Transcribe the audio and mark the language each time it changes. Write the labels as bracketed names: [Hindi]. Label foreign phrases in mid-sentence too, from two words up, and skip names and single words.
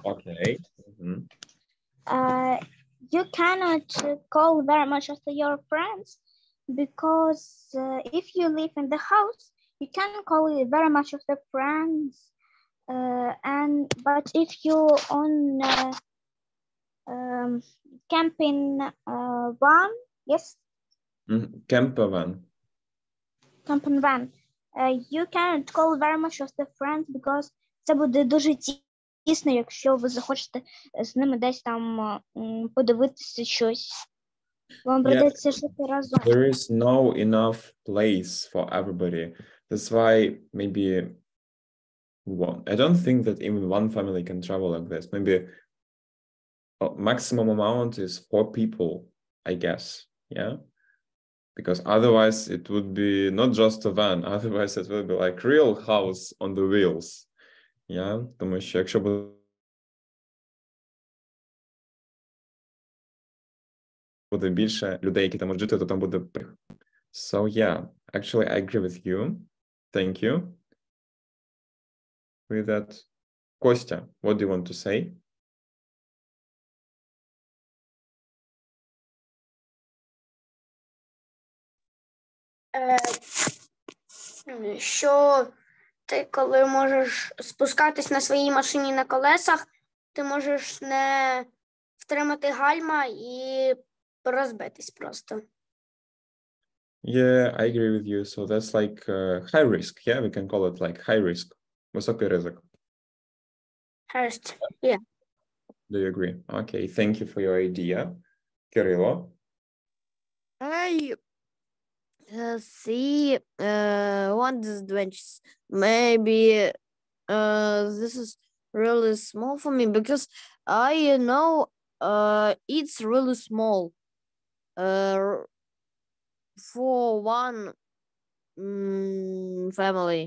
[English] Okay. You cannot call very much of your friends because if you live in the house, you can call very much of the friends. But if you on camping van, yes. Camper van. Camping van. You can't call very much of the friends because [Ukrainian] це буде дуже тісно, якщо ви захочете з ними десь там подивитися щось. Вам придеться жити разом. [English] There is no enough place for everybody. That's why maybe I don't think that even one family can travel like this. Maybe maximum amount is 4 people, I guess. Yeah. Because otherwise it would be not just a van, otherwise it would be like real house on the wheels. Yeah, [Ukrainian] тому що якщо буде більше людей, які там можуть жити, то там буде. [English] So yeah, actually I agree with you. Thank you. With that, Kostya, what do you want to say? [Ukrainian] Що ти, коли можеш спускатись на своїй машині на колесах, ти можеш не втримати гальма і розбитись просто. [English] Yeah, I agree with you. So that's like high risk. Yeah, we can call it like high risk. [Ukrainian] Високий ризик. [English] First, yeah. Do you agree? Okay, thank you for your idea. Kirilo? I see one disadvantage. Maybe this is really small for me because I know it's really small for one family.